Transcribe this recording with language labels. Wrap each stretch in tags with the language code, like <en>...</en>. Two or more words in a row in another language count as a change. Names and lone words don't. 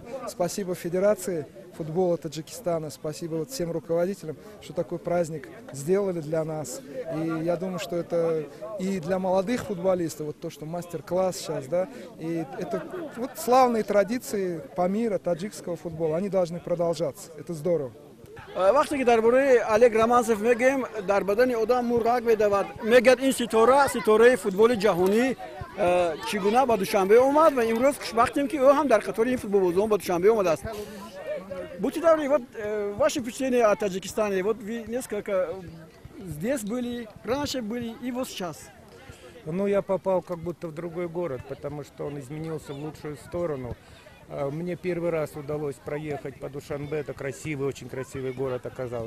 <ru>Спасибо Федерации футбола Таджикистана, спасибо всем руководителям, что такой праздник сделали для нас. И я думаю, что это и для молодых футболистов, вот то, что мастер-класс сейчас, да, и это вот славные традиции Памира, таджикского футбола, они должны продолжаться. Это здорово.</ru> <tg>وقتی که درباره الگ رمانسف میگیم در بدن آدم مرغ میدود میگد این ستاره فوتبال جهانی چگونه به دوشنبه اومد و امروز خوشبختیم که او هم در قطار این فوتبال بازان به دوشنبе اومده است.</tg> <ru>Будьте добры, вот ваши впечатления о Таджикистане, вот вы несколько здесь были, раньше были и вот сейчас. Ну, я попал как будто в другой город, потому что он изменился в лучшую сторону. Мне первый раз удалось проехать по Душанбе, это красивый, очень красивый город оказалось.</ru>